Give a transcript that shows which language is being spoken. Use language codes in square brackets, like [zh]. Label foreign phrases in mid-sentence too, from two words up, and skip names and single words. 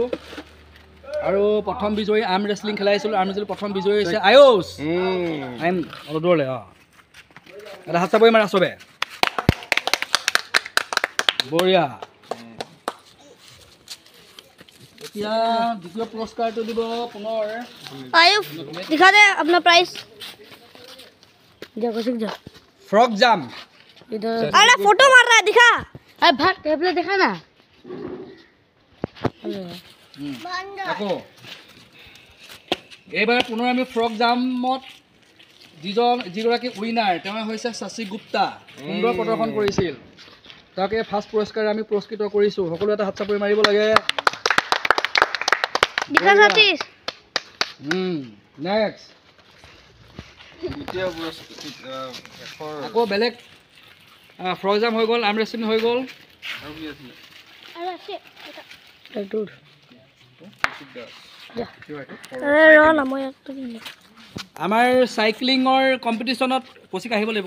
[as] আৰু প্ৰথম বিজয়ী [en] arm wrestling [as] খেলাইছিলোঁ। [en] arm wrestling [as] প্ৰথম বিজয়ী হৈছে আয়ুষ। অলপ দৌৰলে এটা হাত চাপৰি মাৰা চবে, বঢ়িয়া। এতিয়া দ্বিতীয় পুৰস্কাৰটো দিব পুনৰ [hi] आयुष दिखा दे अपना प्राइस। फ्रॉक जाम। अरे फोटो मार रहा है, दिखा। अरे भाग टेबलेट दिखा ना। [as] আকৌ এইবাৰ পুনৰ আমি ফ্ৰক জামত যিগৰাকী উইনাৰ তেওঁ হৈছে শশী গুপ্তা। সুন্দৰ প্ৰদৰ্শন কৰিছিল। তাকে ফাৰ্ষ্ট পুৰস্কাৰে আমি পুৰস্কৃত কৰিছোঁ। সকলো এটা হাত চাপৰি মাৰিব লাগে। [hi] दिखा सतीश। [as] নেক্সট আকৌ বেলেগ ফ্ৰক জাম হৈ গ'ল, [en] arm wrestling [as] হৈ গ'ল। আমাৰ [en] cycling competition [as] কচিক আহিব লাগিব।